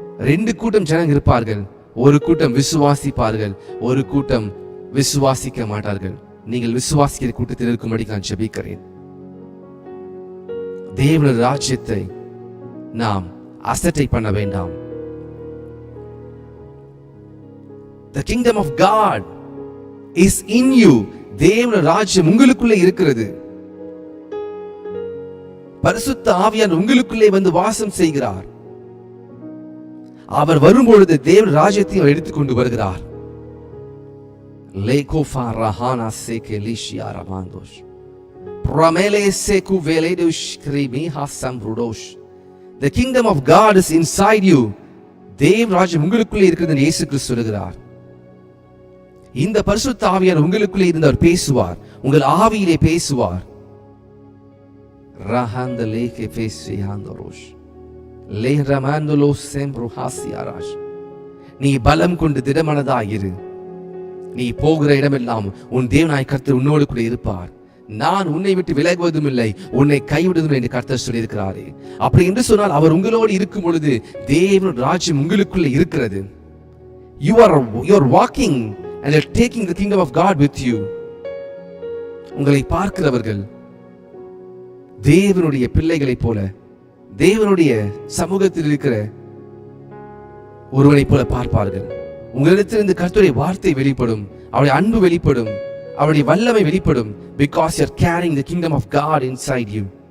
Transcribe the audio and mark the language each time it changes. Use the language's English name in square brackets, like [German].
[Tamil] 2 கூட்டம் ஜனங்க இருப்பார்கள். ஒரு கூட்டம் விசுவாசிப்பார்கள், ஒரு கூட்டம் விசுவாசிக்க மாட்டார்கள். நீங்கள் விசுவாசிக்கிற கூட்டத்தில் இருக்கும்படி நான் ஜெபிக்கிறேன். தேவனுடைய ராஜ்யத்தை நாம் அசட்டை பண்ண வேண்டாம். [English] The kingdom of God is in you. [Tamil] தேவனுடைய ராஜ்யம் உங்களுக்குள்ளே இருக்கிறது. பரிசுத்த ஆவியானவர் உங்களுக்குள்ளே வந்து வாசம் செய்கிறார். அவர் வரும்பொழுது தேவனுடைய ராஜ்யத்தை அவர் எடுத்துக்கொண்டு வருகிறார். லேகோஃபா ரஹானா சேகெலிஷியா ரமாந்தோஷ் பிரமேலே சேகு வேலேடுஷ் கிரிமிஹா சம்ருடோஷ். [English] The kingdom of God is inside you. [Tamil] தேவ ராஜ்யம் உங்களுக்குள்ளே இருக்கிறது என்று இயேசு கிறிஸ்து சொல்கிறார். இந்த பரிசுத்த ஆவியானவர் உங்களுக்குள்ளே இருந்து அவர் பேசுவார், உங்கள் ஆவியிலே பேசுவார். ரஹந்த லேகே பேசியாந்தரோஷ் லே ரமாந்தலோ செம்ருஹாசியாராஷ். நீ பலம் கொண்டு திடமனதாயிரு. நீ போகிற இடமெல்லாம் உன் தேவனாய் கர்த்தர் உன்னோடு கூட இருப்பார். நான் உன்னை விட்டு விலகுவதும் இல்லை, உன்னை கைவிடுவதும் என்று கர்த்தர் சொல்லியிருக்கிறாரே. அப்படி என்று சொன்னால் அவர் உங்களோடு இருக்கும் பொழுது தேவனுடைய ராஜ்யம் உங்களுக்குள்ளே இருக்கிறது. [English] You are walking and you're taking the kingdom of God with you. [Tamil] உங்களை பார்க்கிறவர்கள் தேவனுடைய பிள்ளைகளைப் போல, தேவனுடைய சமூகத்தில் இருக்கிற ஒருவனை போல பார்ப்பார்கள். உங்களிடத்திலிருந்து கர்த்தருடைய வார்த்தை வெளிப்படும், அவருடைய அன்பு வெளிப்படும், அவருடைய வல்லமை வெளிப்படும். [English] Because you're carrying the kingdom of God inside you.